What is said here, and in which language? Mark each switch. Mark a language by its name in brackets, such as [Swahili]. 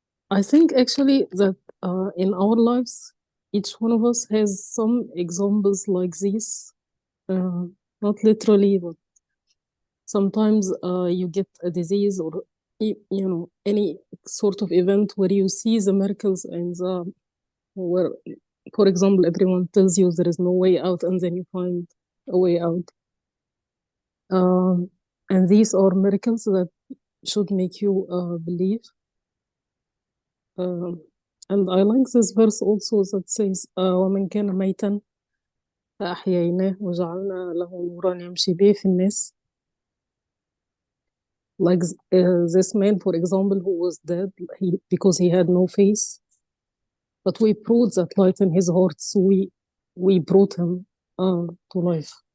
[English] I think actually that in our lives, each one of us has some examples like this, not literally, but sometimes you get a disease or any sort of event where you see the miracles and where, for example, everyone tells you there is no way out, and then you find a way out. And these are miracles that should make you believe. And I like this verse also that says, [Arabic] وَمَنْ كَانَ مَيْتًا فَأَحْيَيْنَاهُ وَجَعَلْنَا لَهُ نُورًا يَمْشِي بِهِ فِي النَّاسِ. [English] Like this man, for example, who was dead because he had no face, but we brought that light in his heart, so we brought him to life.